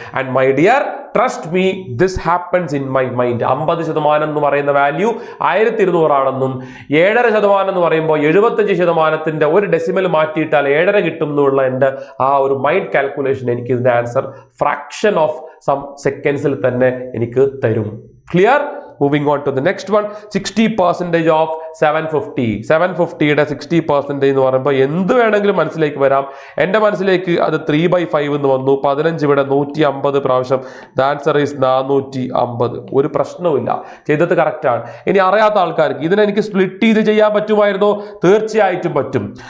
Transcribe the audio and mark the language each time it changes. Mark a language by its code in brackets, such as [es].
[en] And my dear, trust me, this happens in my mind. [ml] 50% എന്ന് പറയുന്ന value 1200 ആണെന്നും 7.5% എന്ന് പറയുമ്പോൾ 75%ന്റെ ഒരു ഡെസിമൽ മാറ്റിയിട്ടാൽ 7.5 കിട്ടും എന്നുള്ള എൻ്റെ ആ ഒരു മൈൻഡ് കാൽക്കുലേഷൻ എനിക്ക് ഇതിന്റെ ആൻസർ [en] fraction of some [ml] സെക്കൻഡ്സിൽ തന്നെ എനിക്ക് തരും. [en] Clear? Moving on to the next one, 60% of 750. [ml] 750യുടെ 60% എന്ന് പറയുമ്പോൾ എന്ത് വേണമെങ്കിലും മനസ്സിലേക്ക് വരാം. എൻ്റെ മനസ്സിലേക്ക് അത് 3/5 എന്ന് വന്നു. 15 ഇവിടെ 150 പ്രാവശ്യം. [en] The answer is 450. [ml] ഒരു പ്രശ്നവുമില്ല, ചെയ്തത് കറക്റ്റാണ്. ഇനി അറിയാത്ത ആൾക്കാർക്ക് ഇതിനെനിക്ക് സ്പ്ലിറ്റ് ചെയ്ത് ചെയ്യാൻ പറ്റുമായിരുന്നോ? തീർച്ചയായിട്ടും പറ്റും.